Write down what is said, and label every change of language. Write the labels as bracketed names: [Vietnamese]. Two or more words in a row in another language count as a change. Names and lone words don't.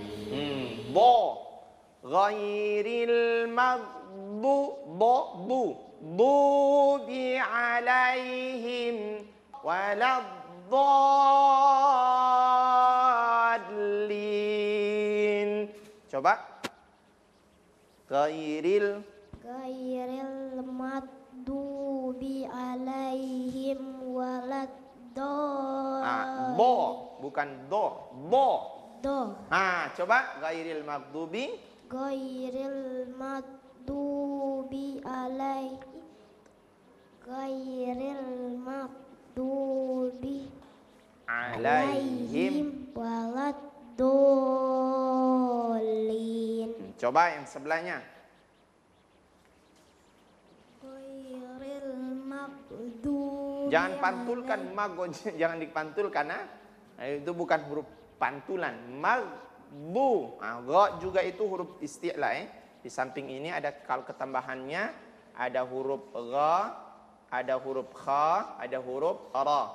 [Arabic] Bo. غير المغضو. Bo. Bu. المغضوب عليهم ولا الضالين. [Indonesian] Coba. Ghairil [Arabic] المغضوب عليهم ولا الضالين. [Indonesian] bo, bukan do, bo. Do. Coba [Arabic] غير المغضوب. غير المغضوب عليهم. غير المغضوب Alaihim. waladdallin. [Indonesian] Coba yang sebelahnya. [Arabic] غير المغضوب. [Indonesian] Jangan pantulkan mago, jangan dipantulkan. Itu bukan huruf pantulan. Magbu. Go juga itu huruf isti'la. Di samping ini ada kalau ketambahannya ada huruf gha, ada huruf kha, ada huruf ra.